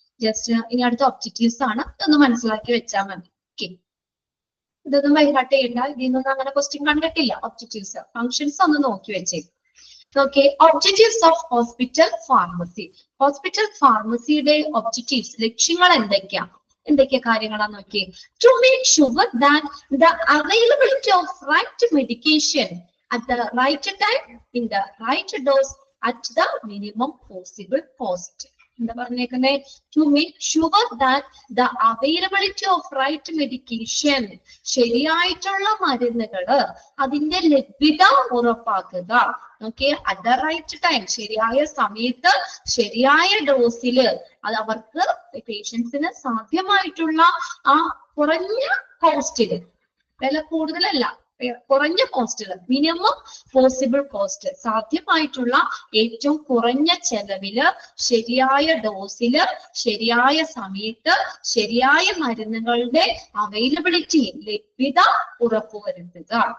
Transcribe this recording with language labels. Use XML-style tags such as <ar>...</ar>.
<ml>Just ഇനി അടുത്ത objectives ആണ്, ഇതൊന്ന് മനസ്സിലാക്കി വെച്ചാൽ മതി. ഓക്കെ, ഇതൊന്നും വൈകാട്ട് ചെയ്യണ്ട, ഇതിൽ നിന്നൊന്നും അങ്ങനെ ക്വസ്റ്റ്യൻ കണ്ടിട്ടില്ല. ഒബ്ജക്റ്റീവ്സ്, ഫങ്ഷൻസ് ഒന്ന് നോക്കി വെച്ചേ. Okay,</ml> <en>Objectives of hospital pharmacy.</en> <ml>Hospital ഫാർമസിയുടെ objectives, ലക്ഷ്യങ്ങൾ എന്തൊക്കെയാ കാര്യങ്ങളാന്ന് നോക്കിയേ.</ml> <en>To make sure that the availability of right medication at the right time in the right dose at the minimum possible cost.</en> <ml>എന്താ പറഞ്ഞേക്കുന്നേ?</ml> <en>to make sure that the availability of right medication,</en> <ml>ശരിയായിട്ടുള്ള മരുന്നുകള് അതിന്റെ ലഭ്യത ഉറപ്പാക്കുക. Okay,</ml> <en>at the right time,</en> <ml>ശരിയായ സമയത്ത് ശരിയായ ഡോസില് അത് അവർക്ക് പേഷ്യൻസിന് സാധ്യമായിട്ടുള്ള ആ കുറഞ്ഞ കോസ്റ്റില്, വില കൂടുതലല്ല, കുറഞ്ഞ കോസ്റ്റില്,</ml> <en>minimum possible cost,</en> <ml>സാധ്യമായിട്ടുള്ള ഏറ്റവും കുറഞ്ഞ ചെലവില് ശരിയായ ഡോസില് ശരിയായ സമയത്ത് ശരിയായ മരുന്നുകളുടെ അവൈലബിലിറ്റി, ലഭ്യത ഉറപ്പുവരുത്തുക.</ml>